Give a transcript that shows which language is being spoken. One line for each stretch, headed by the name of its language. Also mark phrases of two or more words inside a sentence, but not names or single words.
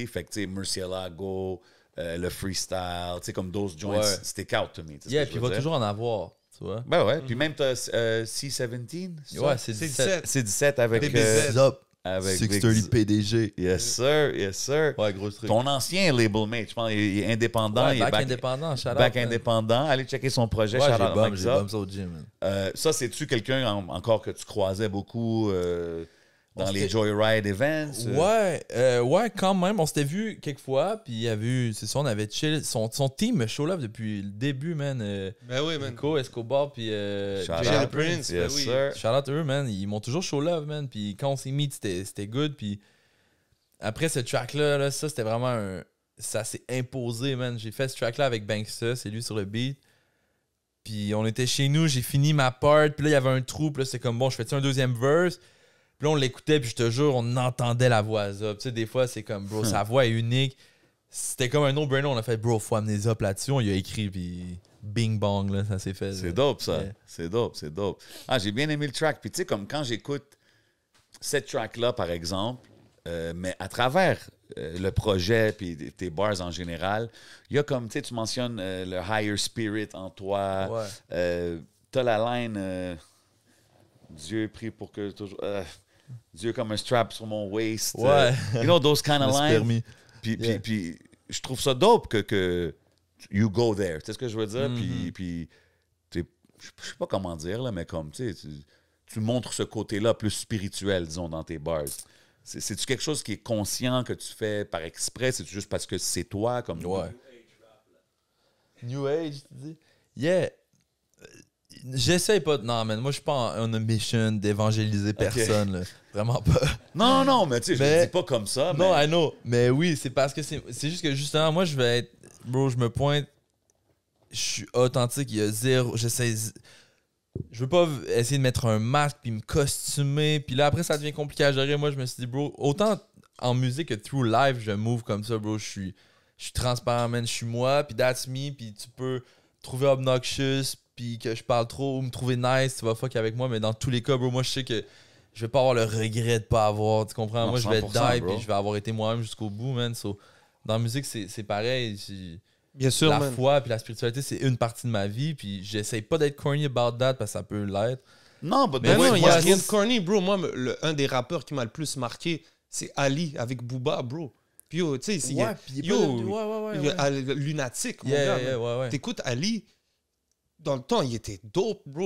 French: Fait que, tu sais, Murcielago, le freestyle, tu sais, comme
English: those joints,
French: Ouais.
English: stick out to me.
French: tu sais ce Yeah, que puis je il veux va dire? toujours en avoir, tu vois. Ben ouais. Puis même, t'as C17. ça? Ouais, c'est C'est 17. 17. C'est 17 avec... DBZ. Up. avec 630 PDG.
English: Yes, sir. Yes, sir.
French: Ouais, gros truc. Ton ancien
English: label mate,
French: je pense, il est indépendant. Ouais, il est back indépendant,
English: shout out,
French: back man. indépendant. Allez checker son projet. Ouais, shout j'ai out à bum Mike j'ai Zop. bum ça au gym, man. Ça, c'est-tu quelqu'un encore que tu croisais beaucoup dans On les s'était- Joyride events? Ouais, quand même. On s'était vu quelques fois, puis il y avait eu, c'est ça, on avait chill. Son team me
English: show love
French: depuis le début, man. Ben oui, man. Nico, Escobar, puis Shout Jay out. Prince, ben Yes, oui. sir.
English: shout out
French: à eux, man. Ils m'ont toujours
English: show love,
French: man. Puis quand on s'est mis, c'était good. Puis après ce track-là, là, ça, c'était vraiment un. Ça s'est imposé, man. J'ai fait ce track-là avec Banksta, c'est lui sur le beat. Puis on était chez nous, j'ai fini ma part. Puis là, il y avait un trou. Puis là, c'est comme bon, je fais-tu un deuxième verse? Puis là, on l'écoutait, puis je te jure, on entendait la voix Zop. Tu sais, des fois, c'est comme, bro, sa voix est unique. C'était comme un no-brainer. On a fait, bro, faut amener Zop là-dessus. On y a écrit, puis bing bong, là, ça s'est fait. C'est dope, ça. Yeah. C'est dope, c'est dope. Ah, j'ai bien aimé le track. Puis tu sais, comme quand j'écoute cette track-là, par exemple, mais à travers le projet puis tes bars en général, il y a comme, tu sais, tu mentionnes le
English: higher spirit
French: en toi. Ouais. T'as la line Dieu est pris pour que toujours... Dieu comme un strap sur mon waist. Ouais.
English: You know, those kind of
French: Je me suis
English: lines.
French: permis. Puis, Yeah. puis je trouve ça dope que
English: you go there.
French: Tu sais ce que je veux dire? Puis je sais pas comment dire, là, mais comme, tu sais, tu montres ce côté-là plus spirituel, disons, dans tes bars. C'est-tu quelque chose qui est conscient que tu fais par exprès? C'est-tu juste parce que c'est toi? Comme... Ouais. New Age, tu dis? Yeah. J'essaye pas de... Non, man, moi, je suis pas en mission d'évangéliser personne, là. Vraiment pas. Non, non, mais tu sais, je Mais- le dis pas comme ça. Non, mais...
English: I know.
French: Mais oui, c'est parce que c'est juste que, justement, moi, je vais être... Bro, je me pointe... Je suis authentique, il y a zéro... J'essaie... Je veux pas essayer de mettre un masque puis me costumer. Puis là, après, ça devient compliqué à gérer. Moi, je me suis dit, bro, autant en musique que
English: through live,
French: je move comme ça, bro. Je suis transparent, man. Je suis moi, puis
English: that's me.
French: Puis tu peux trouver obnoxious, puis que je parle trop, ou me trouver nice, tu vas fuck avec moi. Mais dans tous les cas, bro, moi, je sais que je vais pas avoir le regret de pas avoir. Tu comprends? Non, Moi, je vais 100%, die, bro. puis je vais avoir été moi-même jusqu'au bout, man. So, dans la musique, c'est pareil. Bien sûr, La man. foi puis la spiritualité, c'est une partie de ma vie. Puis j'essaye pas d'être
English: corny about that
French: parce que ça peut l'être. Non, but Mais the Mais way- non, il y moi, a je rien de trouve- corny, bro. Moi, un des rappeurs qui m'a le plus marqué, c'est Ali avec Booba, bro. Puis yo, tu sais, puis lunatique, mon Yeah, gars. yeah, man. ouais. T'écoutes Ali, dans le temps, il était dope, bro.